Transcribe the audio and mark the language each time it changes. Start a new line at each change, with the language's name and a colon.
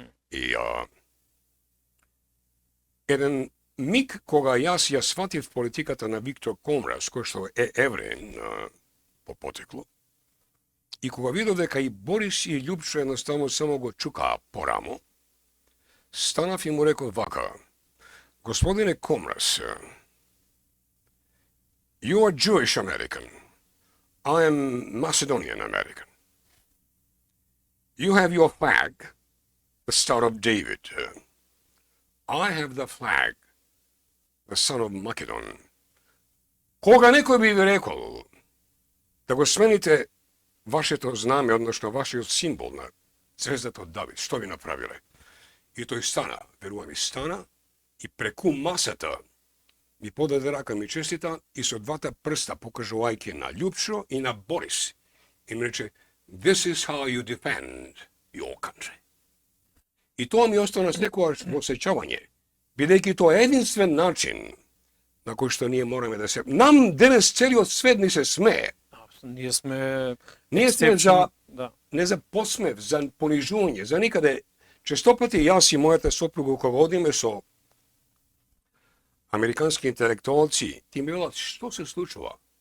Macedonian: И еден миг кога јас ја сватив политиката на Виктор Комрас, кој што е евреин по потекло, и кога видов дека и Борис и Љупчо едноставно само го чукаа по рамо, станав и му реков вака: Господине Комрас,
English: you are Jewish American. I am Macedonian American. You have your flag, the Star of David. I have the flag, the Son of Macedon.
Macedonian: Кога некој би ви рекол да го смените вашето знаме, односно вашиот символ на звездата од Давид, што ви направиле? И тој стана, верувам и стана, и преку масата ми подаде рака ми честита и со двата прста покажувајќи на Љупчо и на Борис. И ми рече,
English: this is how you defend your country.
Macedonian: И тоа ми остана секогаш во сеќавање, бидејќи тоа е единствен начин на кој што ние мораме да се... Нам денес целиот свет ни се смее. Ние сме за, да. не за посмев, за понижување, за никаде. Честопати јас и мојата сопруга кога одиме со американски интелектуалци, ти ми велат, што се случува?